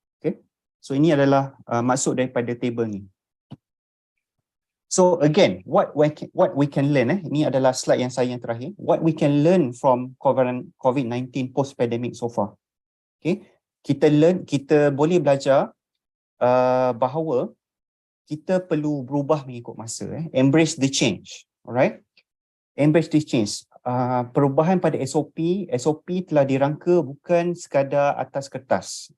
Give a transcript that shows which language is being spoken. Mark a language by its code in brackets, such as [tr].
[ms] Okay, so ini adalah maksud daripada table ni. [en] So again, what we can learn, [ms] ini adalah slide yang saya yang terakhir. [en] What we can learn from COVID-19 post-pandemic so far. [ms] Okay, kita boleh belajar bahawa kita perlu berubah mengikut masa. [en] Embrace the change. Alright, embrace the change. [ms] Perubahan pada SOP telah dirangka bukan sekadar atas kertas.